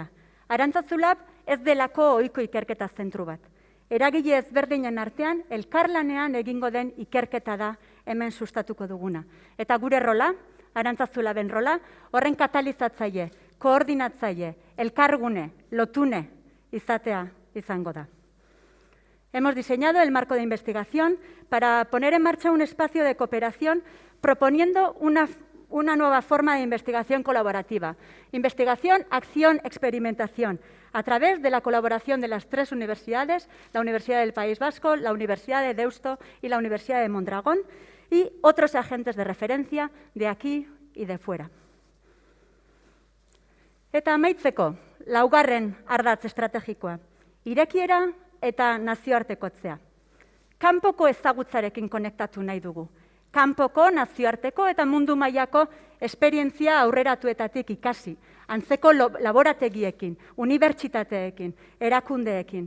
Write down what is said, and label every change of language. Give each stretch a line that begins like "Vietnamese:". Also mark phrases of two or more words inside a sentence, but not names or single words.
Basque: Arantzazu Lab ez delako ohiko ikerketa zentru bat. Eragile ezberdinen artean, elkarlanean egingo den ikerketa da hemen sustatuko duguna. Eta gure rola, Arantzazu Laben rola, horren katalizatzaile, koordinatzaile, elkargune, lotune izatea izango da.
Spanish: Hemos diseñado el marco de investigación para poner en marcha un espacio de cooperación proponiendo una nueva forma de investigación colaborativa. Investigación, acción, experimentación, a través de la colaboración de las 3 universidades, la Universidad del País Vasco, la Universidad de Deusto y la Universidad de Mondragón, y otros agentes de referencia de aquí y de fuera.
Basque: Eta amaitzeko, laugarren ardatz estrategikoa, irekiera eta nazioartekotzea. Kanpoko ezagutzarekin konektatu nahi dugu. Kanpoko, nazioarteko eta mundu mailako esperientzia aurreratuetatik ikasi, antzeko laborategiekin, unibertsitateekin, erakundeekin.